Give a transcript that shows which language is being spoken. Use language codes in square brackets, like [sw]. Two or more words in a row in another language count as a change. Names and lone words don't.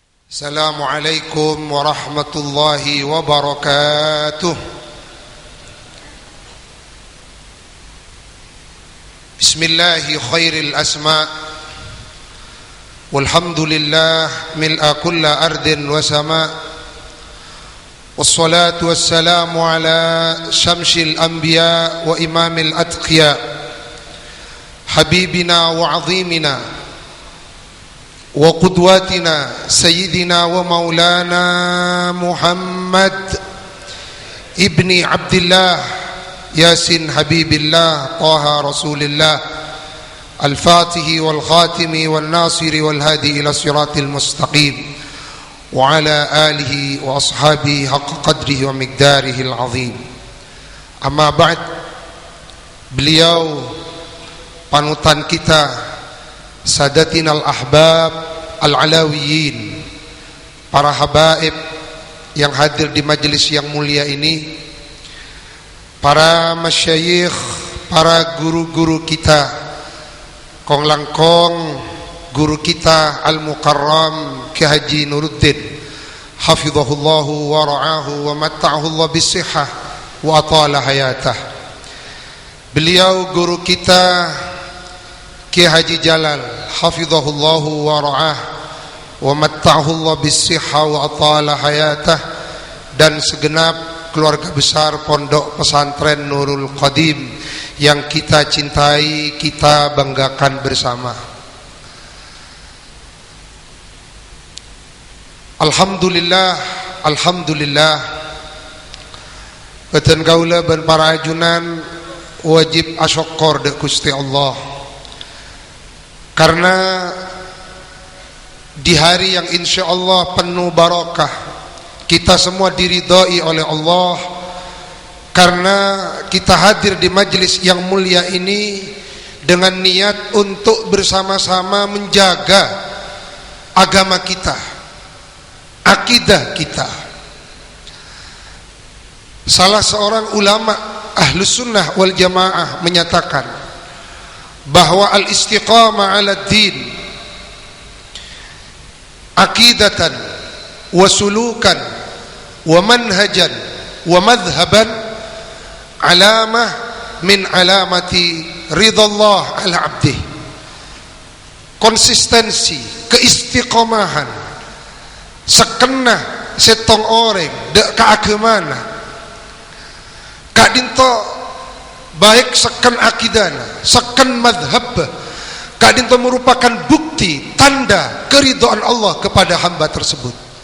[ar] السلام عليكم ورحمة الله وبركاته. بسم الله خير الأسماء والحمد لله ملء كل أرض وسماء'. والصلاة والسلام على شمس الأنبياء وإمام الأتقياء حبيبنا و عظيمنا وقدوتنا سيدنا ومولانا محمد ابن عبد الله يس حبيب الله طه رسول الله الفاتح والخاتم والناصر والهادي إلى الصراط المستقيم وعلى آله وأصحابه حق قدره ومقداره العظيم. أما بعد, [id] beliau panutan kita, [ar] سادتنا الأحباب العلويين, [id] para habaib yang hadir di majelis yang mulia ini, para masyayikh, para guru-guru kita, [mad] kong langkong [id] guru kita al-mukarram Ki Haji Nuruddin [ar] حفظه الله ورعاه ومتعه الله بالصحة وأطال حياته. [id] Beliau guru kita Ki Haji Jalal [ar] حفظه الله ورعاه ومتعه الله بالصحة وأطال حياته, [id] dan segenap keluarga besar Pondok Pesantren Nurul Qadim yang kita cintai, kita banggakan bersama. [ar] الحمد لله، الحمد لله, [mad] beten kaula ban para ajunan wajib asyukur dek Gusti Allah, [id] karena di hari yang [ar] إن شاء الله [id] penuh barakah, kita semua diridhai oleh Allah karena kita hadir di majlis yang mulia ini dengan niat untuk bersama-sama menjaga agama kita, akidah kita. Salah seorang ulama [ar] أهل السنة والجماعة [id] menyatakan bahwa [ar] الاستقامة على الدين عقيدة وسلوكا ومنهجا ومذهبا علامة من علامات رضا الله على عبده. [mad] Konsistensi, keistiqomahan, sekena setong orang dek keagamana kadinto baik seken akidana, seken madhab, kadinto [id] merupakan bukti tanda keridhaan Allah kepada hamba tersebut.